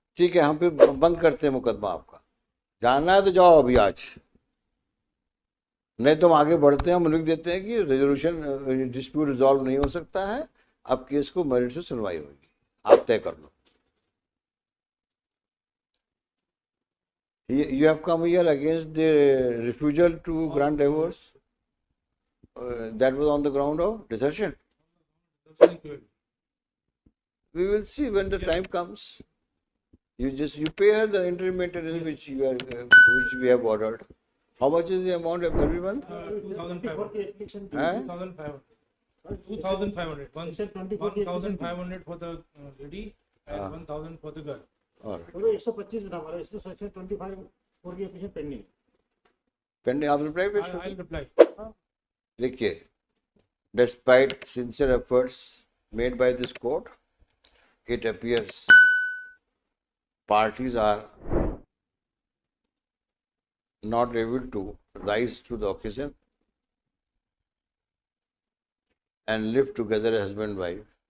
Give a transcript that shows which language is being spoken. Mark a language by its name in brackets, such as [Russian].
[Hindi] ठीक है, हम फिर बंद करते हैं मुकदमा आपका। जाना है तो जाओ अभी आज, नहीं तो हम आगे बढ़ते हैं। हम लिख देते हैं कि रेजोल्यूशन डिस्प्यूट रिजॉल्व नहीं हो सकता है, अब केस को मेरिट से सुनवाई होगी, आप तय कर लो। [English] You have come here against the refusal to grant divorce. That was on the ground of desertion. We will see when the time comes. You pay her the interim maintenance which which we have ordered. How much is the amount every month? 2,500. Huh? 2,500. 24 1,500 for the lady and 1,000 for the girl. All right. [Hindi] बोलो 125 ना हमारा, इसमें section 25 4 की application pending. Pending, आप reply पेश [English] I'll [Hindi] करो। [English] reply. [Hindi] देखिए, [English] despite sincere efforts made by this court, it appears parties are not able to rise to the occasion and live together as husband and wife,